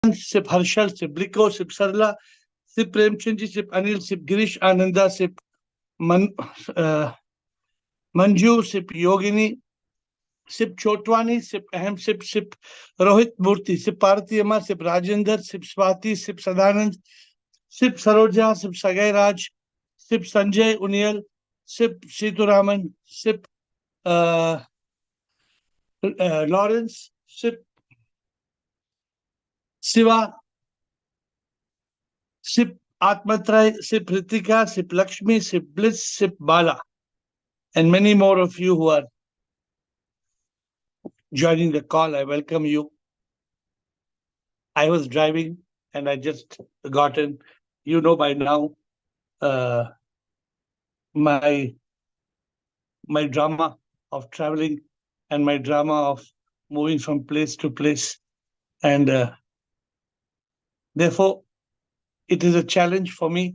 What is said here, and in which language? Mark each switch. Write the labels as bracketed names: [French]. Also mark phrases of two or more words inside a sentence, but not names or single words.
[English] Sip Harshal, Sip Bliko, Sip Sarla, Sip Premchandji, Sip Anil, Sip Girish Ananda, Sip Man, uh, Manju, Sip Yogini, Sip Chotwani, Sip Ahem, Sip Rohit Murthy, Sip Parthi Amma, Sip Rajendra, Sip Swati, Sip Sadanand, Sip Saroja, Sip Sagai Raj, Sip Sanjay Unial, Sip Situraman, Sip uh, Lawrence, Sip Siva, Sip Atmatray, Sip Ritika, Sip Lakshmi, Sip Bliss, Sip Bala, and many more of you who are joining the call. I welcome you. I was driving and I just got in. You know by now uh, my my drama of traveling and my drama of moving from place to place, and therefore it is a challenge for me.